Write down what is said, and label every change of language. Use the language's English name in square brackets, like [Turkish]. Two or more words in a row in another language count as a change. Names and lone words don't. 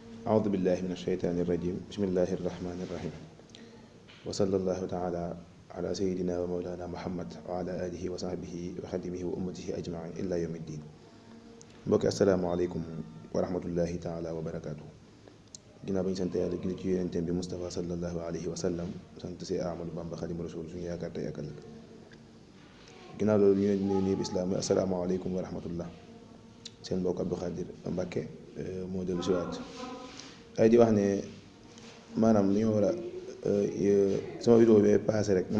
[Arabic] أعوذ بالله من الشيطان الرجيم بسم الله الرحمن الرحيم وصلى الله تعالى على سيدنا ومولانا محمد وعلى آله وصحبه وخدمه وأمته أجمعين إلا يوم الدين [Wolof] mbokki [Arabic] السلام عليكم ورحمة الله تعالى وبركاته [Wolof] ginnaaw ba ñu sant yàlla julli ci yonenteem bi Moustapha [Arabic] صلى الله عليه وسلم [Wolof] sant si Ahmadou Bamba Xaadimu Rasuul suñu yaakaar tey ak ëllëg ginnaaw loolu ñu ne nuyu bi islaam yi [Arabic] السلام عليكم ورحمة الله [Wolof] seen mbokk Abdou Khadir Mbacke moo dellu si waat ay di wax ne maanaam li ñu war a sama vidéo bi passé rek ni